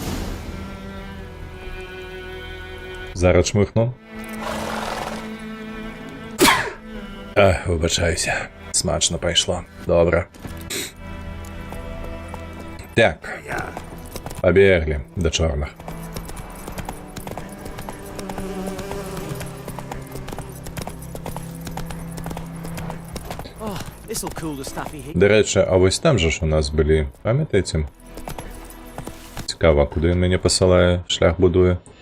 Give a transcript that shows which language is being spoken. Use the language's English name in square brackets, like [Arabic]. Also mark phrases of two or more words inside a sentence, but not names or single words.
[Belarusian] Зараз чмыхну. Выбачаюся. Смачна пайшло. Добра. Так. Пабеглі да чорных. [Ukrainian] До речі, а ось там же ж у нас були, пам'ятаєте? Цікаво, куди він мене посилає, шлях будує.